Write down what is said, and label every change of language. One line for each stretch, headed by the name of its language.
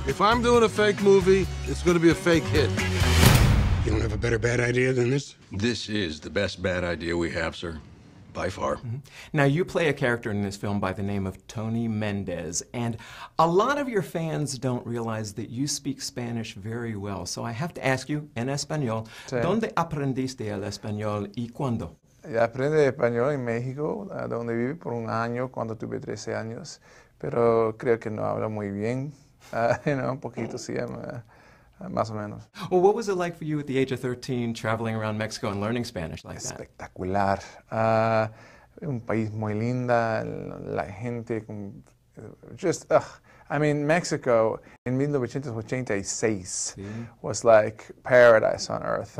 English: If I'm doing a fake movie, it's going to be a fake hit. You don't have a better bad idea than this? This is the best bad idea we have, sir. By far. Now, you play a character in this film by the name of Tony Mendez, and a lot of your fans don't realize that you speak Spanish very well. So I have to ask you,
Spanish: en español, ¿dónde aprendiste el español y cuándo? Aprendí español en México, donde viví por un año cuando tuve 13 años, pero creo que no hablo muy bien, un poquito sí, más o menos.
English: Well, what was it like for you at the age of 13 traveling around Mexico and learning Spanish like that?
Spanish: Espectacular. Un país muy linda, la gente,
English: just, I mean, Mexico in 1986 was like paradise on earth.